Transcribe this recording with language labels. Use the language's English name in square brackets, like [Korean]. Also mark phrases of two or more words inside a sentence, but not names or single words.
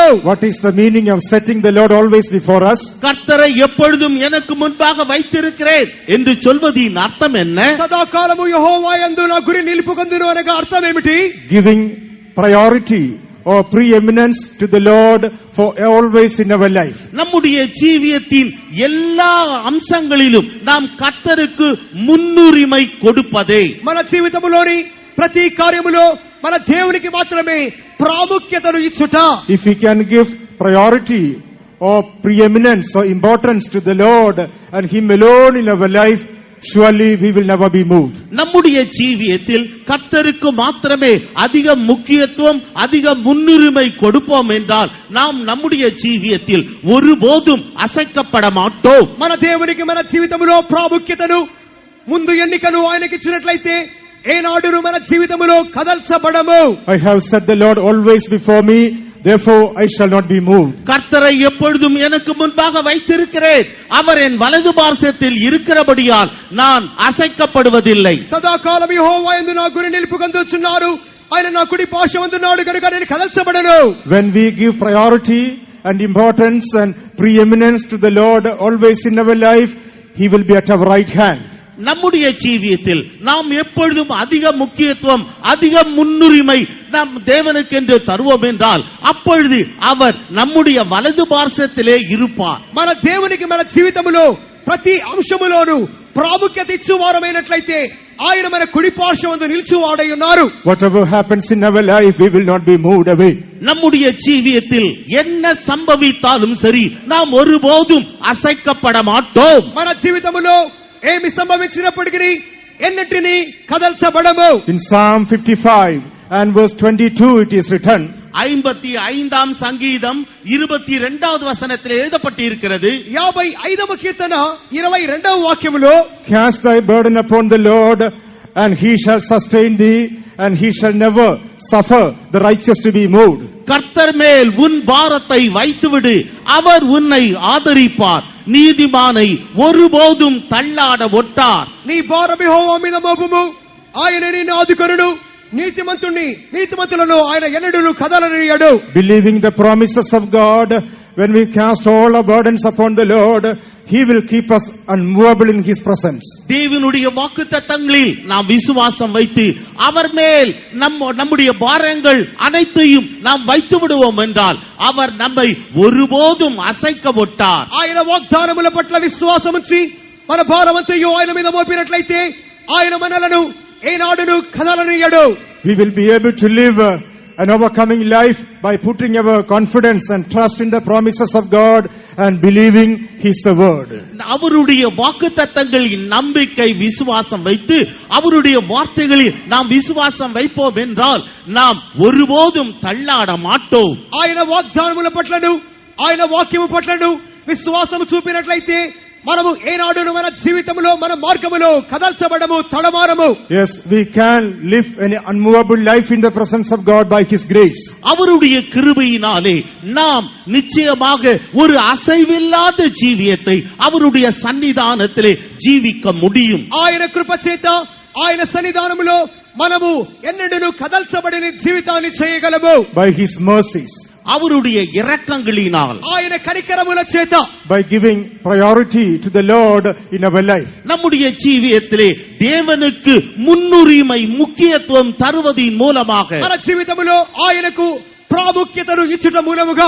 [English] What is the meaning of setting the Lord always before us? [Tamil] கர்த்தரை எப்பொழுதும் எனக்கு முன்பாக வைத்திருக்கிறேன் என்று சொல்வதின் அர்த்தம் என்ன? [Telugu] సదాకాలము యెహోవా యందు నా గురి నిలుపుకొందును అనగా అర్థం ఏమిటి? [English] Giving priority or preeminence to the Lord for always in our life. [Tamil] நம்முடைய ஜீவியத்தின் எல்லா அம்சங்களிலும் நாம் கர்த்தருக்கு முன்னுரிமை கொடுப்பதே. [Telugu] మన జీవితములోని ప్రతి కార్యములో మన దేవునికి మాత్రమే ప్రాముఖ్యతను ఇచ్చుట. [English] If we can give priority or preeminence or importance to the Lord and Him alone in our life, surely we will never be moved. [Tamil] நம்முடைய ஜீவியத்தில் கர்த்தருக்கு மாத்திரமே அதிக முக்கியத்துவம், அதிக முன்னுரிமை கொடுப்போம் என்றால் நாம் நம்முடைய ஜீவியத்தில் ஒருபோதும் அசைக்கப்பட மாட்டோம். [Telugu] మన దేవునికి మన జీవితములో ప్రాముఖ్యతను, ముందు ఎన్నికను ఆయనకి ఇచ్చినట్లయితే ఏనాడును మన జీవితములో కదల్చబడము. [English] I have set the Lord always before me, therefore I shall not be moved. [Tamil] கர்த்தரை எப்பொழுதும் எனக்கு முன்பாக வைத்திருக்கிறேன், அவர் என் வலது பார்சத்தில் இருக்கிறபடியால் நான் அசைக்கப்படுவதில்லை. [Telugu] సదాకాలం యెహోవా యందు నా గురి నిలుపుకొందుచున్నారు, ఆయన నా కుడి పార్శ్వమందున్నాడు కనుక నేను కదల్చబడను. [English] When we give priority and importance and preeminence to the Lord always in our life, He will be at our right hand. [Tamil] நம்முடைய ஜீவியத்தில் நாம் எப்பொழுதும் அதிக முக்கியத்துவம், அதிக முன்னுரிமை நாம் தேவனுக்கு என்று தருவோம் என்றால் அப்பொழுது அவர் நம்முடைய வலது பார்சத்திலே இருப்பார். [Telugu] మన దేవునికి మన జీవితములో ప్రతి అంశములోను ప్రాముఖ్యత ఇచ్చువారమైనట్లయితే ఆయన మన కుడి పార్శ్వమందు నిలిచివాడై ఉన్నారు. [English] Whatever happens in our life, we will not be moved away. [Tamil] நம்முடைய ஜீவியத்தில் என்ன சம்பவித்தாலும் சரி நாம் ஒருபோதும் அசைக்கப்பட மாட்டோம். [Telugu] మన జీవితములో ఏమి సంభవించినప్పటికీ ఎన్నటిని కదల్చబడము. [English] In Psalm 55 and verse 22 it is written, [Tamil] 55ஆம் சங்கீதம் 22வது வசனத்தில் எழுதப்பட்டிருக்கிறது. [Telugu] 55వ కీర్తన 22వ వాక్యములో [English] Cast thy burden upon the Lord, and He shall sustain thee, and He shall never suffer the righteous to be moved. [Tamil] கர்த்தர் மேல் உன் பாரத்தை வைத்துவிடு, அவர் உன்னை ஆதரிப்பார், நீதிமானை ஒருபோதும் தள்ளாட ஒட்டார். [Telugu] నీ భారం యెహోవా మీద మోపుము, ఆయన నిన్ను ఆదుకొనును. నీతిమంతులను ఆయన ఎన్నడూ కదలనీయడు. [English] Believing the promises of God, when we cast all our burdens upon the Lord, He will keep us unmovable in His presence. [Tamil] தேவனுடைய வாக்குத்தத்தங்களில் நாம் விசுவாசம் வைத்து அவர் மேல் நம்முடைய பாரங்கள் அனைத்தையும் நாம் வைத்து விடுவோம் என்றால் அவர் நம்மை ஒருபோதும் அசைக்க ஒட்டார். [Telugu] ఆయన వాగ్దానముల పట్ల విశ్వాసం ఉంచి మన భారమంతయు ఆయన మీద మోపినట్లయితే ఆయన మనలను ఏనాడును కదలనీయడు. [English] We will be able to live an overcoming life by putting our confidence and trust in the promises of God and believing His word. [Tamil] அவருடைய வாக்குத்தத்தங்களின் நம்பிக்கை விசுவாசம் வைத்து அவருடைய வார்த்தைகளில் நாம் விசுவாசம் வைப்போம் என்றால் நாம் ஒருபோதும் தள்ளாட மாட்டோம். [Telugu] ఆయన వాగ్దానముల పట్లను, ఆయన వాక్యము పట్లను విశ్వాసము చూపినట్లయితే మనము ఏనాడును మన జీవితంలో మన మార్గములో కదల్చబడము, తడమారము. [English] Yes, we can live an unmovable life in the presence of God by His grace. [Tamil] அவருடைய கிருபையினாலே நாம் நிச்சயமாக ஒரு அசைவில்லாத ஜீவியத்தை அவருடைய சன்னிதானத்திலே ஜீவிக்க முடியும். [Telugu] ఆయన కృప చేత ఆయన సన్నిధానములో మనము ఎన్నడూ కదల్చబడిన జీవితాన్ని చేయగలము. [English] By His mercies. [Tamil] அவருடைய இரக்கங்களினால், [Telugu] ఆయన కనికరముల చేత, [English] by giving priority to the Lord in our life. [Tamil] நம்முடைய ஜீவியத்திலே தேவனுக்கு முன்னுரிமை முக்கியத்துவம் தருவதின் மூலமாக, [Telugu] మన జీవితములో ఆయనకు ప్రాముఖ్యతను ఇచ్చుట మూలముగా,